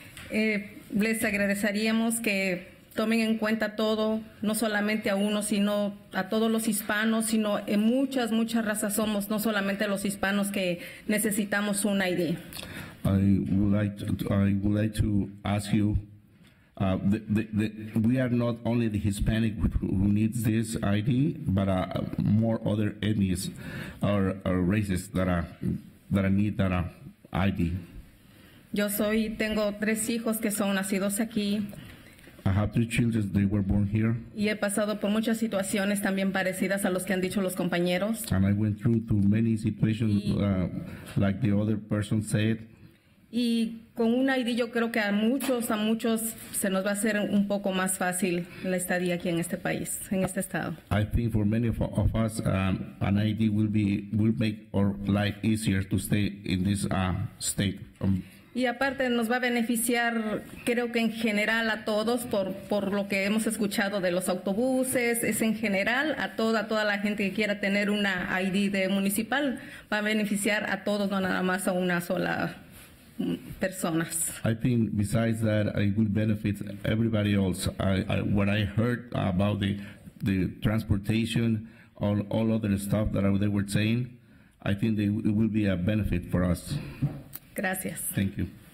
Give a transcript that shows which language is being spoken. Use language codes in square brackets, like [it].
[es] Les agradeceríamos que tomen en cuenta todo, no solamente a uno, sino a todos los hispanos, sino en muchas razas somos, no solamente los hispanos que necesitamos un ID. [en] I would like to ask you, we are not only the Hispanic who needs this ID, but more other ethnies or races that need that ID. [es] Yo tengo 3 hijos que son nacidos aquí. [en] I have 3 children, they were born here. [es] Y he pasado por muchas situaciones también parecidas a los que han dicho los compañeros. [en] And I went through many situations like the other person said. [es] Y con un ID yo creo que a muchos se nos va a hacer un poco más fácil la estadía aquí en este país, en este estado. [en] I think for many of us, an ID will make our life easier to stay in this state. [es] Y aparte nos va a beneficiar, creo que en general a todos, por lo que hemos escuchado de los autobuses, es en general a toda la gente que quiera tener una ID de municipal, va a beneficiar a todos, no nada más a una sola personas. [en] I think besides that, it will benefit everybody else. What I heard about the transportation, all other stuff that they were saying, I think it will be a benefit for us. [es] Gracias. [en] Thank you.